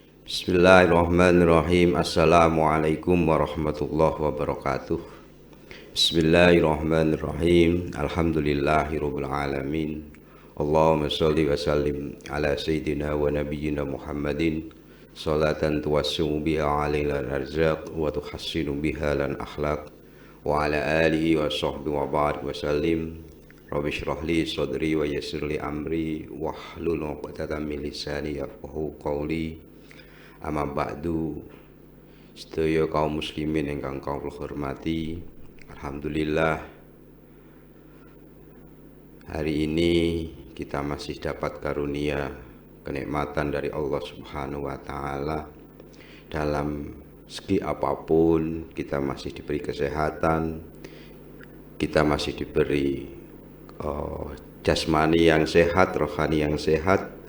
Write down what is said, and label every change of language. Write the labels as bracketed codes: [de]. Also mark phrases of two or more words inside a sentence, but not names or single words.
[ar] بسم الله الرحمن الرحيم. السلام عليكم ورحمة الله وبركاته. بسم الله الرحمن الرحيم. الحمد لله رب العالمين. اللهم صل وسلم على سيدنا ونبينا محمد صلاة توسع بها علينا الأرزاق وتحسن بها الأخلاق وعلى آله وصحبه وبارك وسلم. رب اشرح لي صدري ويسر لي أمري واحلل عقدة من لساني يفقهوا قولي. أما بعد, [jv] sedaya kaum muslimin ingkang kula hormati, [id] alhamdulillah hari ini kita masih dapat karunia kenikmatan dari Allah [ar] سبحانه وتعالى. [id] Dalam segi apapun kita masih diberi kesehatan, kita masih diberi jasmani yang sehat, rohani yang sehat.